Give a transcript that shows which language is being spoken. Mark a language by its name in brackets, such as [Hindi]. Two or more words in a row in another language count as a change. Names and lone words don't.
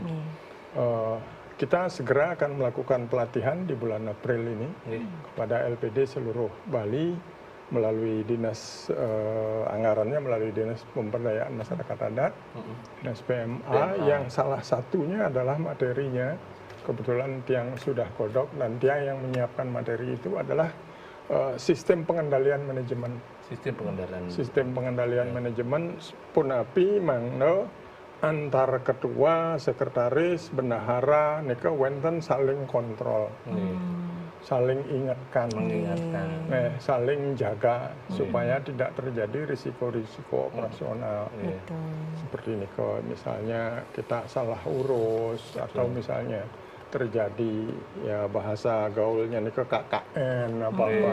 [Indonesian] Kita segera akan melakukan pelatihan di bulan April ini kepada LPD seluruh Bali melalui dinas anggarannya, melalui dinas pemberdayaan masyarakat adat, dinas PMA, yang salah satunya adalah materinya kebetulan tiang sudah kodok dan tiang yang menyiapkan materi itu adalah sistem pengendalian manajemen. Sistem pengendalian Manajemen [Balinese] punapi mangno [Indonesian] antar ketua, sekretaris, bendahara nika wenten saling kontrol. Saling ingatkan, saling jaga supaya tidak terjadi risiko-risiko operasional. Seperti ini, misalnya kita salah urus atau misalnya terjadi ya bahasa gaulnya nih ke KKN apa-apa.